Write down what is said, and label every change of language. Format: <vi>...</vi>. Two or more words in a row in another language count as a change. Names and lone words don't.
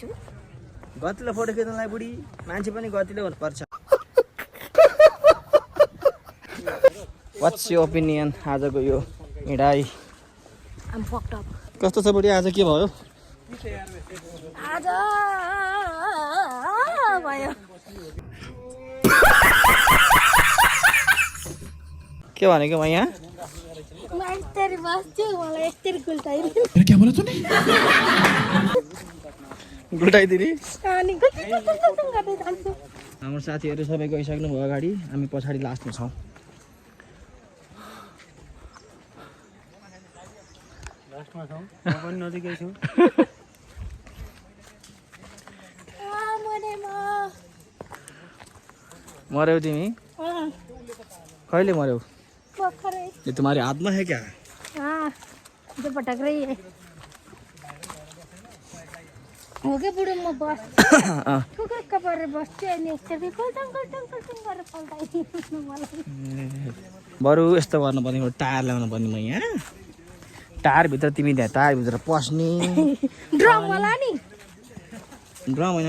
<ne>गतिलो फोटो खिच्नलाई बुढी मान्छे पनि गतिलो हुनुपर्छ</ne> <en>what's your opinion</en> <ne>आजको यो हिँडाइ कस्तो छ बुढी आज के भयो आज भयो के भनेको म यहाँ म यस्तरी बस्छु मलाई यस्तरी गुल्टाइदिनु</ne> <hi>क्या बोला तूने</hi> <ne>गुल्टाइदिने अनि गर्दै जान्छु हाम्रो साथीहरू सबै गइसक्नु भयो अगाडि हामी पछाडि लास्टमा छौँ नजिकै छु मर्यौ तिमी कहिले मर्यौ</ne> <hi>ये तुम्हारे हाथ में है क्या जो पटक रही है हो गया</hi> <ne>बुढ़ो म बस कुकुर कपर बस्छु अनि यसरी कल्टङ कल्टङ कल्टङ गरेर पल्टाइदिनु मलाई बरु यस्तो गर्नुपर्ने हो टायर ल्याउनु पर्ने म यहाँ टायरभित्र तिमी त्यहाँ टायरभित्र पस्ने ड्रम होला नि ड्रम होइन</ne>